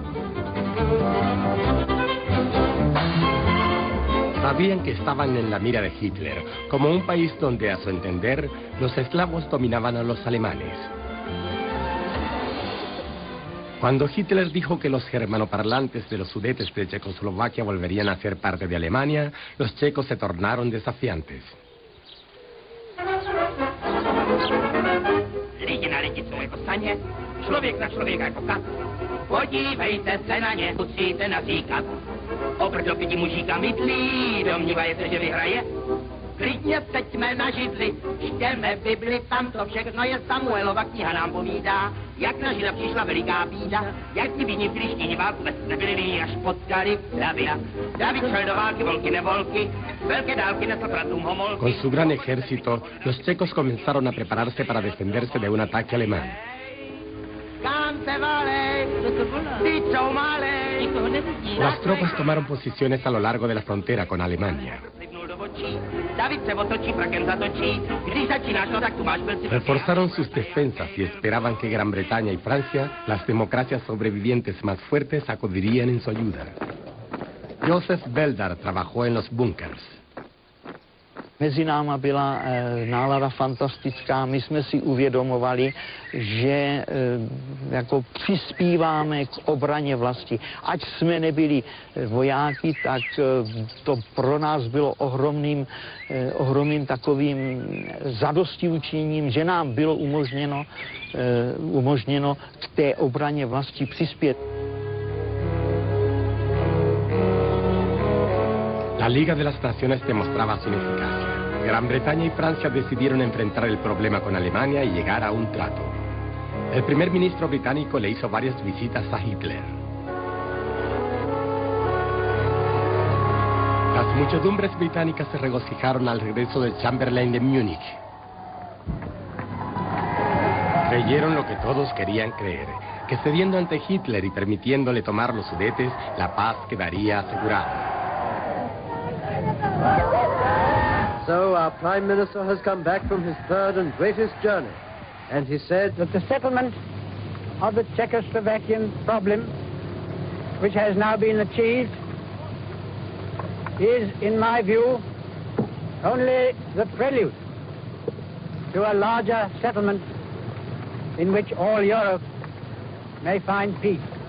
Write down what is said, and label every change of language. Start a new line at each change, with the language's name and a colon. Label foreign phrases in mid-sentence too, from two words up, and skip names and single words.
Spanish: Sabían que estaban en la mira de Hitler, como un país donde, a su entender, los eslavos dominaban a los alemanes. Cuando Hitler dijo que los germanoparlantes de los Sudetes de Checoslovaquia volverían a ser parte de Alemania, los checos se tornaron desafiantes.
Czech: Lidi na lidi jsou jako saně, člověk na člověka jako kat. Podívejte se na ně, musíte nazíkat. Oproti pěti mužíka mydlí, domnívajte, že vyhraje. Klidně seďme na židli, čtěme Bibli, tam to všechno je Samuelova kniha nám povídá. Jak na Žida přišla veliká bída, jak ti viní filištíni válku vůbec nebyli, až potkali Davida. David šel do války, volky nevolky, velké dálky nesl bratům homolky.
Spanish: Con su gran ejército, los checos comenzaron a prepararse para defenderse de un ataque alemán. Las tropas tomaron posiciones a lo largo de la frontera con Alemania. Reforzaron sus defensas y esperaban que Gran Bretaña y Francia, las democracias sobrevivientes más fuertes, acudirían en su ayuda. Joseph Beldar trabajó en los búnkers. Mezi náma byla nálada fantastická, my jsme si uvědomovali, že jako přispíváme k obraně vlasti. Ať jsme nebyli vojáky, tak to pro nás bylo ohromným takovým zadostiučiněním, že nám bylo umožněno k té obraně vlasti přispět. La Liga de las Naciones demostraba su ineficacia. Gran Bretaña y Francia decidieron enfrentar el problema con Alemania y llegar a un trato. El primer ministro británico le hizo varias visitas a Hitler. Las muchedumbres británicas se regocijaron al regreso de Chamberlain de Múnich. Creyeron lo que todos querían creer, que cediendo ante Hitler y permitiéndole tomar los Sudetes, la paz quedaría asegurada.
English: So our Prime Minister has come back from his third and greatest journey, and he said that the settlement of the Czechoslovakian problem, which has now been achieved, is, in my view, only the prelude to a larger settlement in which all Europe may find peace.